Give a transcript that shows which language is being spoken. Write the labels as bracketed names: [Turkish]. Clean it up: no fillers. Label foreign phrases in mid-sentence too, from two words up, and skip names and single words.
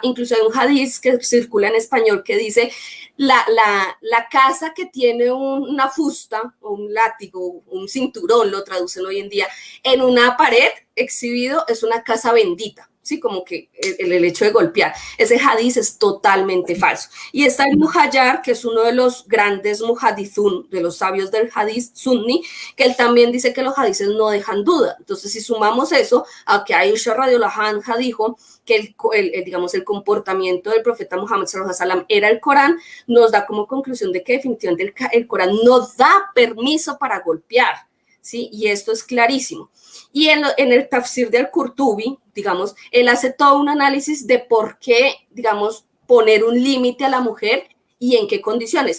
[Spanish] Incluso hay un hadiz que circula en español que dice la casa que tiene una fusta o un látigo, un cinturón, lo traducen hoy en día, en una pared exhibido es una casa bendita. Sí, como que el hecho de golpear. Ese hadiz es totalmente falso. Y está el Muhayyar, que es uno de los grandes muhadithun, de los sabios del hadith sunni, que él también dice que los hadices no dejan duda. Entonces, si sumamos eso a que Aisha [Arabic] رضي الله عنها [Spanish] dijo que el comportamiento del profeta Muhammad [Arabic] صلى الله عليه وسلم [Spanish] era el Corán, nos da como conclusión de que definitivamente el Corán no da permiso para golpear. ¿Sí? Y esto es clarísimo. Y en el tafsir de Al-Qurtubi, digamos, él hace todo un análisis de por qué, digamos, poner un límite a la mujer y en qué condiciones.